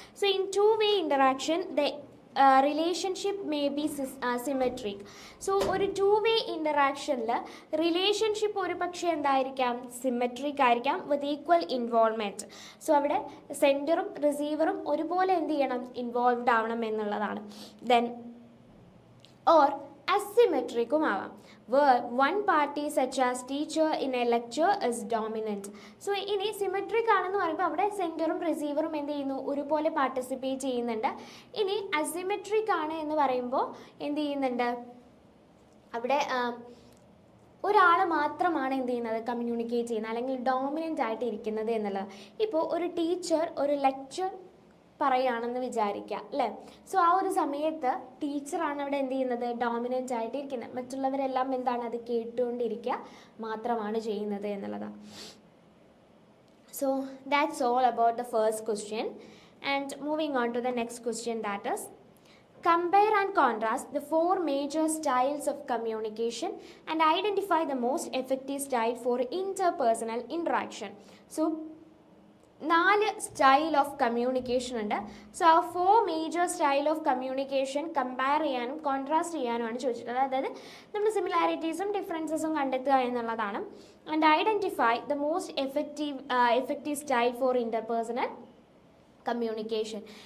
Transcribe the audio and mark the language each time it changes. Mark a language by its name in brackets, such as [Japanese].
[English] So in two way interaction the relationship may be symmetric. [Malayalam] So ഒരു to way ഇൻ്ററാക്ഷനിൽ relationship ഒരു പക്ഷേ എന്തായിരിക്കാം, symmetric ആയിരിക്കാം വിത്ത് ഈക്വൽ ഇൻവോൾവ്മെൻറ്റ്. സോ അവിടെ സെൻഡറും റിസീവറും ഒരുപോലെ എന്ത് ചെയ്യണം, ഇൻവോൾവ്ഡ് ആവണം എന്നുള്ളതാണ്. [English] then or [Malayalam] അസിമെട്രിക്കും ആവാം, [English] where one party such as teacher in a lecture is dominant. [Malayalam] So ഇനി സിമെട്രിക് ആണെന്ന് പറയുമ്പോൾ അവിടെ സെൻറ്ററും റിസീവറും എന്ത് ചെയ്യുന്നു, ഒരുപോലെ പാർട്ടിസിപ്പേറ്റ് ചെയ്യുന്നുണ്ട്. ഇനി അസിമെട്രിക് ആണ് എന്ന് പറയുമ്പോൾ എന്ത് ചെയ്യുന്നുണ്ട്, അവിടെ ഒരാൾ മാത്രമാണ് എന്ത് ചെയ്യുന്നത്, കമ്മ്യൂണിക്കേറ്റ് ചെയ്യുന്നത് അല്ലെങ്കിൽ ഡോമിനൻ്റ് ആയിട്ട് ഇരിക്കുന്നത് എന്നുള്ളത്. ഇപ്പോൾ ഒരു ടീച്ചർ ഒരു ലെക്ചർ പറയുകയാണെന്ന് വിചാരിക്കുക അല്ലേ. സോ ആ ഒരു സമയത്ത് ടീച്ചറാണ് അവിടെ എന്ത് ചെയ്യുന്നത്, ഡോമിനൻ്റ് ആയിട്ട് ഇരിക്കുന്നത്. മറ്റുള്ളവരെല്ലാം എന്താണ്, അത് കേട്ടുകൊണ്ടിരിക്കുക മാത്രമാണ് ചെയ്യുന്നത് എന്നുള്ളതാണ്. [English] So that's all about the first question. And moving on to the next question, that is compare and contrast the four major styles of communication and identify the most effective style for interpersonal interaction. So 4 style of communication ഉണ്ട്. [Malayalam] So ആ 4 major style of communication compare ചെയ്യാനും contrast ചെയ്യാനുമാണ് ചോദിച്ചിട്ടുള്ളത്. അതായത് നമ്മൾ സിമിലാരിറ്റീസും ഡിഫറൻസസും കണ്ടെത്തുക എന്നുള്ളതാണ്. [English] And identify the most effective style for interpersonal communication.